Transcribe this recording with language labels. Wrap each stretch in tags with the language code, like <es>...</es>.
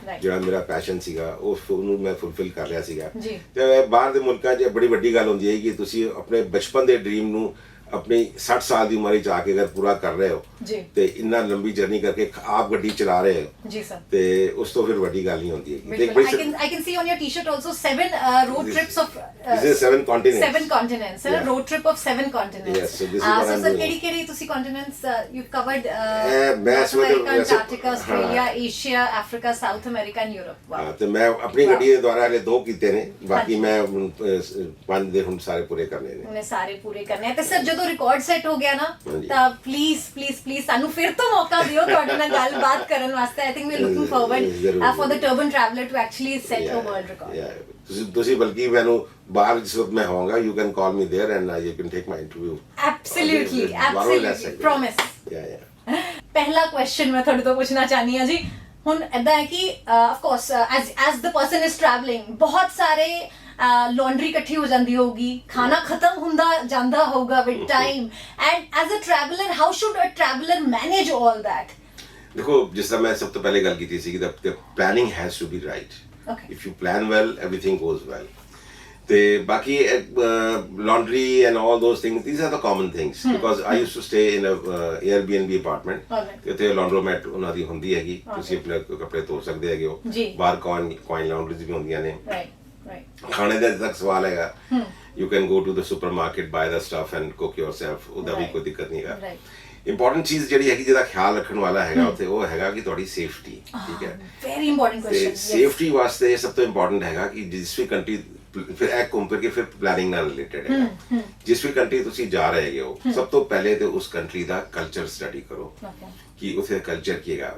<pa>ਜਿਹੜਾ ਮੇਰਾ ਪੈਸ਼ਨ ਸੀਗਾ ਉਹਨੂੰ ਮੈਂ ਫੁਲਫਿਲ ਕਰ ਲਿਆ ਸੀਗਾ। ਤੇ ਬਾਹਰ ਦੇ ਮੁਲਕਾਂ 'ਚ ਬੜੀ ਵੱਡੀ ਗੱਲ ਹੁੰਦੀ ਹੈ ਕਿ ਤੁਸੀਂ ਆਪਣੇ ਬਚਪਨ ਦੇ ਡ੍ਰੀਮ ਨੂੰ ਆਪਣੀ 60 ਸਾਲ ਦੀ ਉਮਰ 'ਚ ਆ ਕੇ ਅਗਰ ਪੂਰਾ ਕਰ ਰਹੇ ਹੋ ਤੇ ਇੰਨਾ ਲੰਬੀ ਜਰਨੀ ਕਰਕੇ ਆਪ ਗੱਡੀ ਚਲਾ ਰਹੇ ਹੋ ਤੇ ਉਸ ਤੋਂ ਫਿਰ ਵੱਡੀ ਗੱਲ ਨਹੀਂ ਹੁੰਦੀ ਹੈ।</pa> <en>I can see on your t-shirt also 7 road trips of this is 7 continents. 7 continents, a road trip of 7 continents. Yes, so this is what I'm doing.</en> <pa>ਕਿਹੜੀ ਤੁਸੀਂ</pa> <en>continents you've covered? North America, Antarctica, Australia, Asia, Africa, South America and Europe. Wow.</en> <pa>ਤੇ ਮੈਂ ਆਪਣੀ ਗੱਡੀ ਦੇ ਦੁਆਰਾ ਹਲੇ 2 ਕੀਤੇ ਨੇ, ਬਾਕੀ ਮੈਂ 5 ਦੇ ਹੁਣ ਸਾਰੇ ਪੂਰੇ ਕਰਨੇ ਨੇ। ਉਹਨੇ ਸਾਰੇ ਪੂਰੇ ਕਰਨੇ ਤੇ ਸਰ ਜਦੋਂ ਰਿਕਾਰਡ ਸੈੱਟ ਹੋ ਗਿਆ ਨਾ ਤਾਂ ਪਲੀਜ਼ ਸਾਨੂੰ ਫਿਰ ਤੋਂ ਮੌਕਾ ਦਿਓ ਤੁਹਾਡੇ ਨਾਲ ਗੱਲਬਾਤ ਕਰਨ ਵਾਸਤੇ।</pa> <en>I think we are looking forward for the turban traveller to actually set a world record.</en> <pa>ਤੁਸੀਂ ਬਲਕਿ ਮੈਨੂੰ ਬਾਹਰ ਜਿਸ ਵਕਤ ਮੈਂ ਹੋਵਾਂਗਾ</pa> <en>You can call me there and you can take my interview. Absolutely promise.</en> <pa>ਪਹਿਲਾ ਕੁਐਸਚਨ ਮੈਂ ਤੁਹਾਡੇ ਤੋਂ ਪੁੱਛਣਾ ਚਾਹਨੀ ਹਾਂ ਜੀ, ਹੁਣ ਏਦਾਂ ਹੈ ਕਿ of course</pa> <en>as the person is travelling</en> <pa>ਬਹੁਤ ਸਾਰੇ laundry ਇਕੱਠੀ ਹੋ ਜਾਂਦੀ ਹੋਊਗੀ, ਖਾਣਾ ਖਤਮ ਹੁੰਦਾ ਜਾਂਦਾ ਹੋਊਗਾ</pa> <en>with time, and as a traveler how should a traveler manage all that?</en> <pa>ਦੇਖੋ, ਜਿਸ ਤਰ੍ਹਾਂ ਮੈਂ ਸਭ ਤੋਂ ਪਹਿਲੇ ਗੱਲ ਕੀਤੀ ਸੀ ਕਿ</pa> <en>the planning has to be right. If you plan well, everything goes well.</en> <pa>ਤੇ ਬਾਕੀ</pa> <en>laundry and all those things, these are the common things, because I used to stay in a Airbnb apartment.</en> <pa>ਤੇ laundromat ਉਹਨਾਂ ਦੀ ਹੁੰਦੀ ਹੈਗੀ, ਤੁਸੀਂ ਆਪਣੇ ਕੱਪੜੇ ਧੋ ਸਕਦੇ ਹੈਗੇ ਹੋ, ਬਾਹਰ coin laundries ਵੀ ਹੁੰਦੀਆਂ ਨੇ। ਖਾਣੇ ਦਾ ਤੱਕ ਸਵਾਲ ਹੈਗਾ,</pa> <en>you can go to the supermarket, buy the stuff and cook yourself,</en> <pa>ਉਹਦਾ ਵੀ ਕੋਈ ਦਿੱਕਤ ਨਹੀਂ ਹੈਗਾ। ਇੰਪੋਰਟੈਂਟ ਚੀਜ਼ ਜਿਹੜੀ ਹੈਗੀ ਜਿਹਦਾ ਖਿਆਲ ਰੱਖਣ ਵਾਲਾ ਹੈਗਾ ਉੱਥੇ ਉਹ ਹੈਗਾ ਕਿ ਤੁਹਾਡੀ ਸੇਫਟੀ, ਠੀਕ ਹੈ।</pa> <en>Very important question.</en> <pa>ਸੇਫਟੀ ਵਾਸਤੇ ਸਭ ਤੋਂ ਇੰਪੋਰਟੈਂਟ ਹੈਗਾ ਕਿ ਜਿਸ ਵੀ ਕੰਟਰੀ, ਫਿਰ ਇਹ ਘੁੰਮ ਫਿਰ ਕੇ ਫਿਰ ਪਲੈਨਿੰਗ ਨਾਲ ਰਿਲੇਟਡ ਹੈ। ਜਿਸ ਵੀ ਕੰਟਰੀ ਤੁਸੀਂ ਜਾ ਰਹੇ ਹੋ ਸਭ ਤੋਂ ਪਹਿਲੇ ਤੇ ਉਸ ਕੰਟਰੀ ਦਾ ਕਲਚਰ ਸਟੱਡੀ ਕਰੋ ਕਿ ਉੱਥੇ ਕਲਚਰ ਕੀ ਹੈਗਾ।</pa>